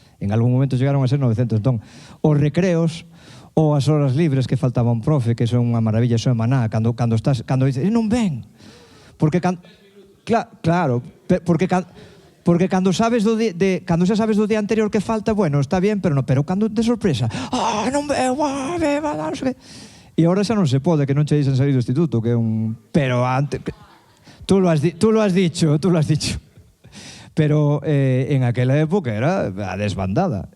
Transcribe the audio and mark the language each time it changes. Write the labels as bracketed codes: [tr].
[gl] En algún momento chegaron a ser 900. Entón, os recreos, ou as horas libres que faltaba un profe, que son unha maravilla, son maná, cando dices, non ven, porque claro, porque cando sabes cando xa sabes do día anterior que falta, [es] bueno, está bien, [gl] pero cando de sorpresa, non veo, non sei que. E agora xa non se pode, que non che dixen salir do instituto, que é un... [es] Pero antes... Tú lo has dicho. [gl] Pero en aquela época era a desbandada.